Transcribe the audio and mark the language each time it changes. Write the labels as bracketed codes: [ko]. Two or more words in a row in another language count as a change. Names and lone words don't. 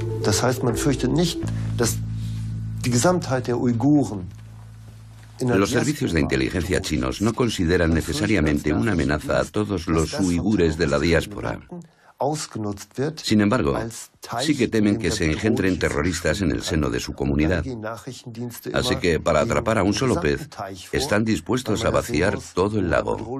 [de] Das heißt, man fürchtet nicht, dass die Gesamtheit der Uiguren. [es] Los servicios de inteligencia chinos no consideran necesariamente una amenaza a todos los uigures de la diáspora. Sin embargo, sí que temen que se engendren terroristas en el seno de su comunidad. Así que, para atrapar a un solo pez, están dispuestos a vaciar todo el lago.